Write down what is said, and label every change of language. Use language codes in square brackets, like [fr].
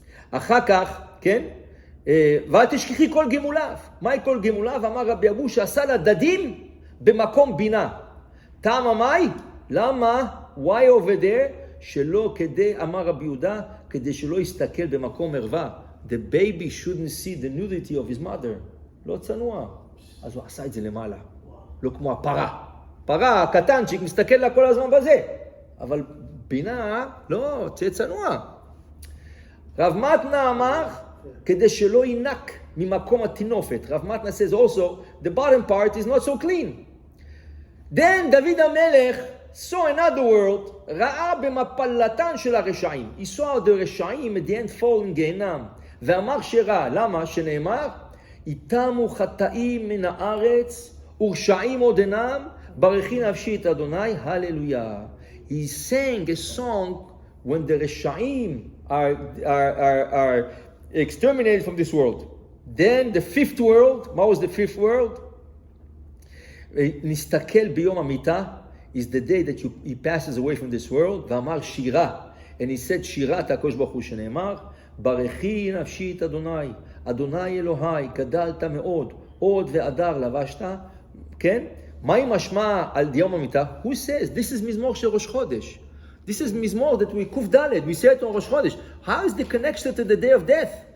[he] אחר כך, כן? ואל תשכחי כל גמוליו. מהי כל גמוליו? אמר רבי אבו שעשה לדדים במקום בינה. טעם מאי? למה? [en] Why over there? [he] שלא כדי, אמר רבי יהודה, כדי שלא יסתכל במקום ערווה. [en] The baby shouldn't see the nudity of his mother. [he] לא צנוע. אז הוא עשה את זה למעלה. לא כמו הפרה. פרה, הקטנצ'יק, מסתכל לה כל הזמן בזה. אבל בינה, לא, תהיה צנוע. רב מתנה אמר, כדי שלא ינק ממקום התינופת. [en] רב מתנה says also, the bottom part is not so clean. Then דוד המלך saw another world, [he] ראה במפלתן של הרשעים. [en] He saw the רשעים at the end fall in גיהנם. [he] ואמר שרע, למה? שנאמר, איתמו חטאים מן הארץ, ורשעים עוד אינם, ברכי נפשי את אדוני, הללויה. [en] He sang a song when the רשעים are exterminated from this world. Then the fifth world, what was the fifth world? [he] נסתכל ביום המיטה, [en] is the day that he passes away from this world, [he] ואמר שירה, [en] and he said [he] שירת הקדוש ברוך הוא שנאמר, ברכי נפשי את אדוני, אדוני אלוהי, גדלת מאוד, עוד והדר לבשת, כן? מה עם משמע על יום המיטה? [en] Who says? This is [he] מזמור של ראש חודש. [en] This is מזמור that we קוף ד', we say it on ראש חודש. How is the connection to the day of death?